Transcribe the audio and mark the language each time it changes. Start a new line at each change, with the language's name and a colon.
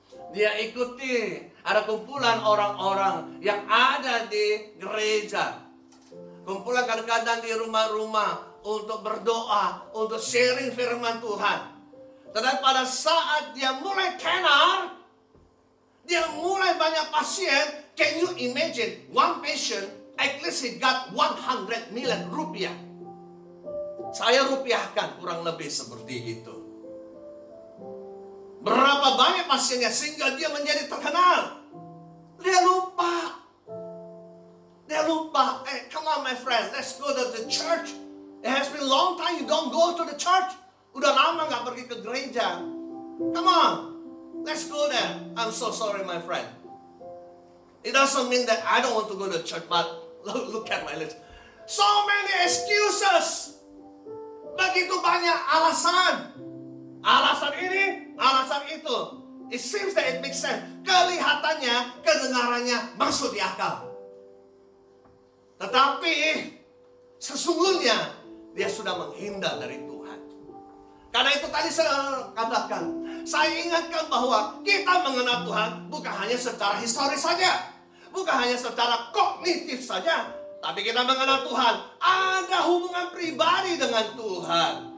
Indonesian: Dia ikuti, ada kumpulan orang-orang yang ada di gereja. Kumpulan kadang-kadang di rumah-rumah untuk berdoa, untuk sharing firman Tuhan. Tetapi pada saat dia mulai tenar, dia mulai banyak pasien.
English: Can you imagine one patient at least he got 100 million rupiah.
Indonesian: Saya rupiahkan kurang lebih seperti itu. Berapa banyak pasiennya sehingga dia menjadi terkenal. Dia lupa.
English: Hey, come on my friend, let's go to the church. It has been a long time you don't go to the church.
Indonesian: Udah lama gak pergi ke gereja.
English: Come on, let's go there. I'm so sorry my friend. It doesn't mean that I don't want to go to church, but look at my list. So many excuses.
Indonesian: Begitu banyak alasan. Alasan ini, alasan itu.
English: It seems that it makes sense.
Indonesian: Kelihatannya, kedengarannya masuk di akal. Tetapi sesungguhnya dia sudah menghindar dari Tuhan. Karena itu tadi saya katakan, saya ingatkan bahwa kita mengenal Tuhan bukan hanya secara historis saja, bukan hanya secara kognitif saja, tapi kita mengenal Tuhan, ada hubungan pribadi dengan Tuhan.